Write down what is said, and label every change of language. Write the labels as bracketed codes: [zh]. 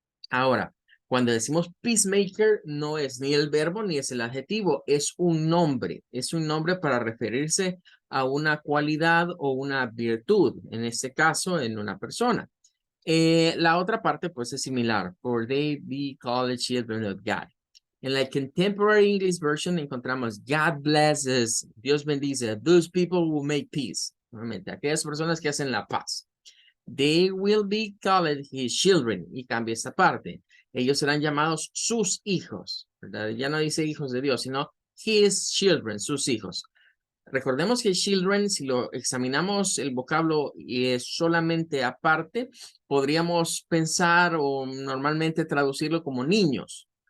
[es] Ahora, cuando decimos peacemaker, no es ni el verbo ni es el adjetivo, es un nombre para referirse a una cualidad o una virtud, en este caso, en una persona. La otra parte, pues, es similar, [en] for they be called children of God. [es] En la [en] Contemporary English Version [es] encontramos, [en] God blesses, [es] Dios bendice, [en] those people who make peace. [es] Nuevamente, aquellas personas que hacen la paz. [en] They will be called his children. [es] Y cambia esta parte. Ellos serán llamados sus hijos, ¿verdad? Ya no dice hijos de Dios, sino [en] his children, [es] sus hijos. Recordemos que children, si lo examinamos el vocablo y es solamente aparte, podríamos pensar o normalmente traducirlo como niños.